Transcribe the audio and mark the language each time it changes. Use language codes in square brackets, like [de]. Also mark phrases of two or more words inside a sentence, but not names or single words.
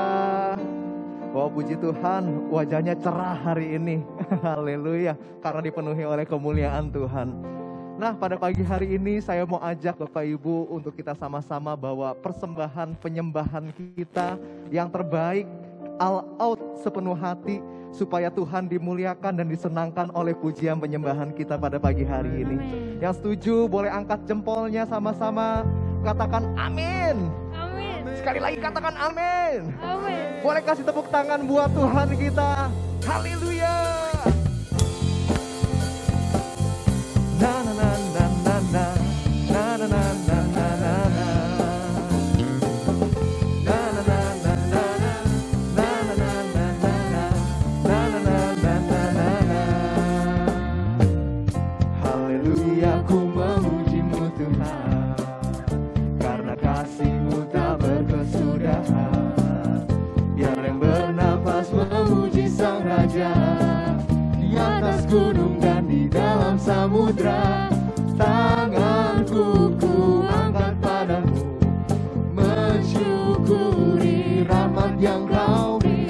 [id] Wah, puji Tuhan, wajahnya cerah hari ini. Haleluya, karena dipenuhi oleh kemuliaan Tuhan. Nah, pada pagi hari ini saya mau ajak Bapak Ibu untuk kita sama-sama bawa persembahan penyembahan kita yang terbaik, [en] all out [id] sepenuh hati, supaya Tuhan dimuliakan dan disenangkan oleh pujian penyembahan kita pada pagi hari ini. Yang setuju boleh angkat jempolnya sama-sama, katakan amin. Amin. Sekali lagi katakan amin. Amin. Boleh kasih tepuk tangan buat Tuhan kita. Haleluya. Na na na na na na na na na na na na na. Na na na na na na na na na na na na na na na na na. Haleluya, ku memuji-Mu Tuhan, karena kasih-Mu tak berkesudahan. Biar yang bernafas memuji Sang Raja, di atas gunung dan di dalam samudra. Tanganku ku angkat padamu, mensyukuri rahmat yang Kau beri.